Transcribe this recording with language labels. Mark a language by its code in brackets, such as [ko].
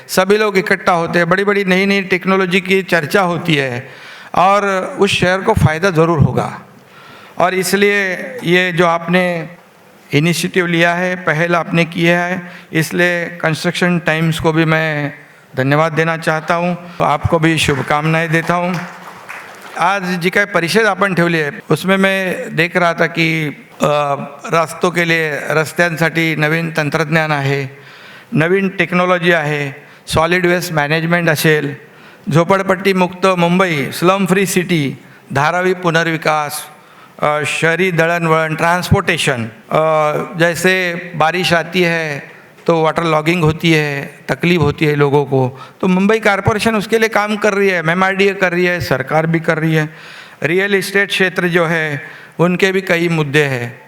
[hi] सभी लोग इकट्ठा होते हैं, बड़ी बड़ी नई नई टेक्नोलॉजी की चर्चा होती है और उस शहर को फ़ायदा ज़रूर होगा। और इसलिए ये जो आपने इनिशिएटिव लिया है, पहल आपने किया है, इसलिए कंस्ट्रक्शन टाइम्स को भी मैं धन्यवाद देना चाहता हूँ, आपको भी शुभकामनाएं देता हूँ। [mr] आज जी काय परिषद आपण ठेवली आहे [hi] उसमें मैं देख रहा था कि रास्तों के लिए, [mr] रस्त्यांसाठी नवीन तंत्रज्ञान आहे, नवीन टेक्नॉलॉजी आहे, सॉलिड वेस्ट मॅनेजमेंट असेल, झोपडपट्टी मुक्त Mumbai, slum free city, Dharavi पुनर्विकास, [hi] शहरी दड़न वड़न, ट्रांसपोर्टेशन, जैसे बारिश आती है तो वाटर लॉगिंग होती है, तकलीफ होती है लोगों को, तो मुंबई कॉरपोरेशन उसके लिए काम कर रही है, MMRDA कर रही है, सरकार भी कर रही है। रियल इस्टेट क्षेत्र जो है उनके भी कई मुद्दे हैं।